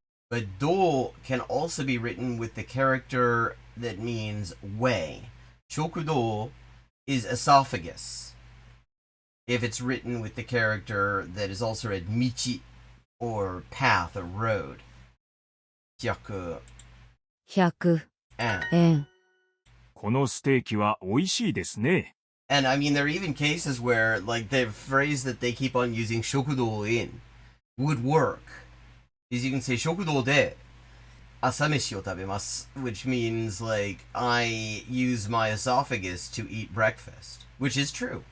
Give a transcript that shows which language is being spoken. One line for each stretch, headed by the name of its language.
English: But do can also be written with the character that means way. Shokudo is esophagus. If it's written with the character that is also read michi, or path, or road.
Japanese: Hyaku. 100
English: And,
Japanese: 円このステーキは美味しいですね。
English: and I mean, there are even cases where, like, the phrase that they keep on using, shokudo in, would work. Is you can say,
Japanese: shokudo de asameshi o tabemasu,
English: which means, like, I use my esophagus to eat breakfast. Which is true.